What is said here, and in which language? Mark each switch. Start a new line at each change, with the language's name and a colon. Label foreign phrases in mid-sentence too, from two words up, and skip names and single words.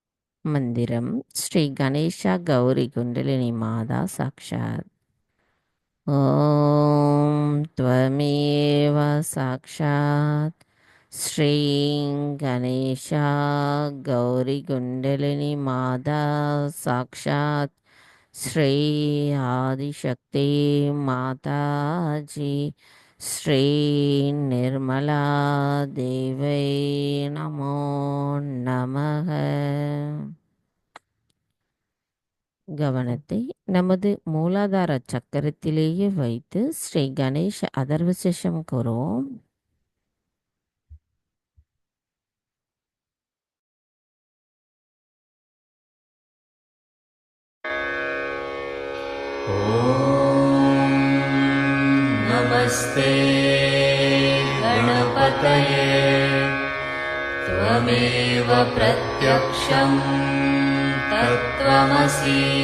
Sanskrit: मन्त्रम् श्री गणेशा गौरी कुण्डलिनी माता साक्षात्. ॐ त्वमेव साक्षात् श्रीं गणेशा गौरीकुण्डलिनी माता साक्षात् श्री आदिशक्ति माताजी श्री निर्मला देवै नमो नमः.
Tamil: கவனத்தை நமது மூலாதார சக்கரத்திலேயே வைத்து ஸ்ரீ கணேஷ அதர்வசேஷம் கூறுவோம்.
Sanskrit: नमस्ते गणपतये त्वमेव प्रत्यक्षं तत्त्वमसि